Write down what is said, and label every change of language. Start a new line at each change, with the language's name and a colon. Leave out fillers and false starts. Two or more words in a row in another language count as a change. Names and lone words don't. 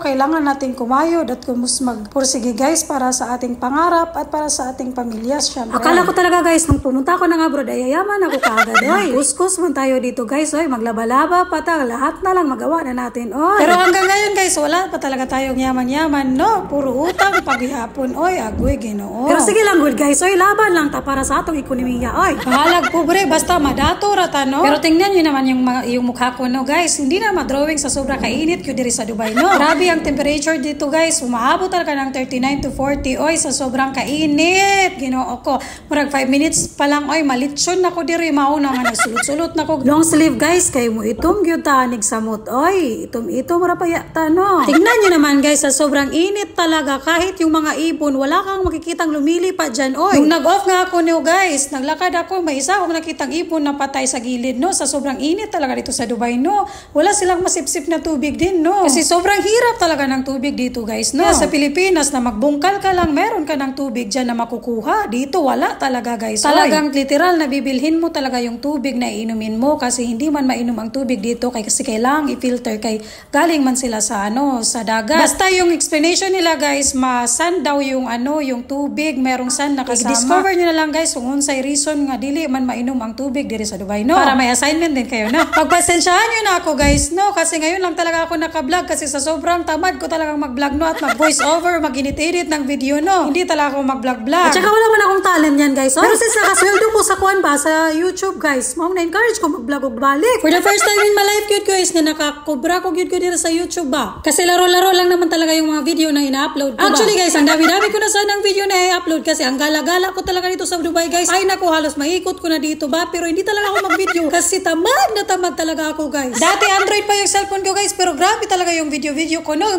Filipino: Kailangan natin kumayod at kumus magpursige guys para sa ating pangarap at para sa ating pamilya. Syempre. Akala ko talaga guys, nung pumunta ako ng abroad ay yayaman ako kaagad. Oy, kuskus man tayo dito guys.
Cebuano: Oy, maglaba-laba pa ta.
Filipino: Lahat na lang magawa na natin. Oy. Pero hanggang ngayon guys, wala pa talaga tayong yaman-yaman, no? Puro utang paghihapon.
Cebuano: Oy, agoy Ginoo. Pero sige lang guys, oy, laban lang ta para sa atong ekonomiya, oy. Bahalag pobre, basta madato rata, no?
Filipino: Pero tingnan nyo naman yung mukha ko, no, guys. Hindi na madrawing sa sobra
Cebuano: kainit ko diri sa Dubai,
Filipino: no? Grabe ang temperature dito, guys. Umaabot talaga ng 39 to 40, oy, sa sobrang kainit.
Cebuano: Ginoo ko. Murag 5 minutes pa lang, oy, malitsyon na ko diri. Mauna nga nagsulot-sulot na ko. Long sleeve, guys, kay mo itom gyud ta samot, oy. Itom mura pa yata, no?
Filipino: Tingnan nyo naman, guys, sa sobrang init talaga. Kahit yung mga ibon, wala kang makikitang lumilipad dyan, oy. Nung nag-off nga ako niyo guys, naglakad ako, may isa akong nakitang ibon na patay sa gilid, no? Sa sobrang init talaga dito sa Dubai, no? Wala silang masipsip na tubig din, no? Kasi sobrang hirap talaga ng tubig dito guys, no? Sa Pilipinas na magbungkal ka lang, meron ka ng tubig dyan na makukuha. Dito wala talaga guys. Talagang literal na bibilhin mo talaga yung tubig na iinumin mo kasi hindi man mainom ang tubig dito kasi kailangang i-filter kay galing man sila sa sa dagat. Basta yung explanation nila guys, masan daw yung yung tubig, merong san na discover nyo na lang guys
Cebuano: kung unsay reason nga dili man mainom ang tubig diri sa Dubai,
Filipino: no? Para may assignment din kayo, no? Pagpasensyahan nyo na ako guys, no? Kasi ngayon lang talaga ako naka-vlog kasi sa sobrang tamad ko talagang mag-vlog, no? At mag-voice over, mag-edit ng video, no? Hindi talaga ako mag-vlog. At saka wala man akong talent yan guys, oh?
Cebuano: Pero since nakasweldo ko sa kuan ba sa YouTube guys, mao na-encourage ko mag-vlog og balik.
English: For the first time in my life
Cebuano: yun guys na nakakubra ko yun diri sa YouTube ba?
Filipino: Kasi laro-laro lang naman talaga yung mga video na ina-upload ko. Actually guys, ang dami-dami ko na sanang video na i-upload kasi ang gala-gala ko talaga dito sa Dubai guys. Ay naku, halos maikot ko na dito ba? Pero hindi talaga ako mag-video kasi tamad na tamad talaga ako guys. Dati Android pa yung cellphone ko guys, pero grabe talaga yung video ko, no?